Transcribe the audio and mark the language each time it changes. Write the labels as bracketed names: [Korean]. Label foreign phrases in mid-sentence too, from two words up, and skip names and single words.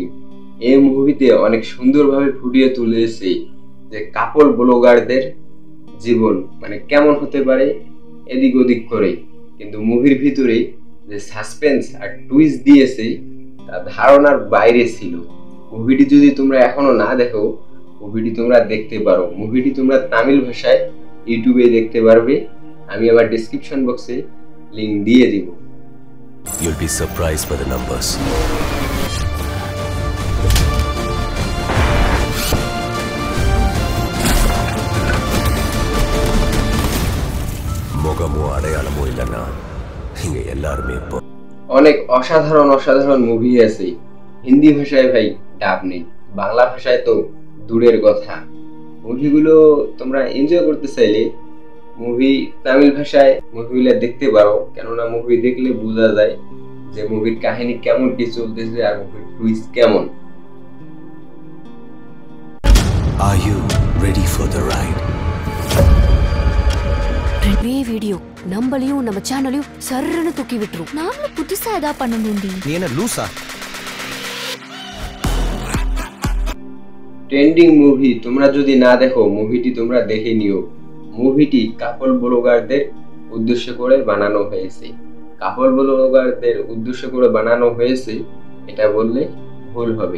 [Bangla] এই মুভিতে অনেক সুন্দরভাবে ফুটিয়ে তুলেছে যে [English] couple bloggers [Bangla] জীবন মানে কেমন হতে পারে এদিক ওদিক করে, কিন্তু মুভির ভিতরে যে সাসপেন্স আর টুইস্ট দিয়েছে তা ধারণার বাইরে ছিল। মুভিটি যদি তোমরা এখনো না দেখো, মুভিটি তোমরা দেখতে পারো। মুভিটি তোমরা তামিল ভাষায় ইউটিউবে দেখতে পারবে। আমি আমার [English] description box [Bangla] লিংক দিয়ে দিব। [English] You'll be surprised by the numbers. [Tamil] முகமோ அடையாளமோ இல்லைன்னா இங்க எல்லாருமே இப்போ [Bangla] অনেক অসাধারণ অসাধারণ মুভি আছে। হিন্দি ভাষায় ভাই ডাব নেই, বাংলা ভাষায় তো দূরের কথা। মুভিগুলো তোমরা এনজয় করতে চাইলে মুভি তামিল ভাষায় মুভিগুলো দেখতে পারো, কেননা মুভি দেখলে বোঝা যায় যে মুভির কাহিনী কেমন কি চলতেছে আর মুভির টুইস্ট কেমন। [English] Are you ready for the ride? [Tamil] ரெண்டே வீடியோ நம்மளையும் நம்ம சேனலையும் சர்றன்னு தூக்கி விட்டுரும். நாமளும் புதுசா ஏதா பண்ணணும்டி. நீ என்ன லூசா? [English] trending movie [Bangla] তোমরা যদি না দেখো, মুভিটি তোমরা দেখে নিও। মুভিটি [English] couple bloggers [Bangla] উদ্দেশ্য করে বানানো হয়েছে। [English] couple bloggers [Bangla] উদ্দেশ্য করে বানানো হয়েছে এটা বললে ভুল হবে।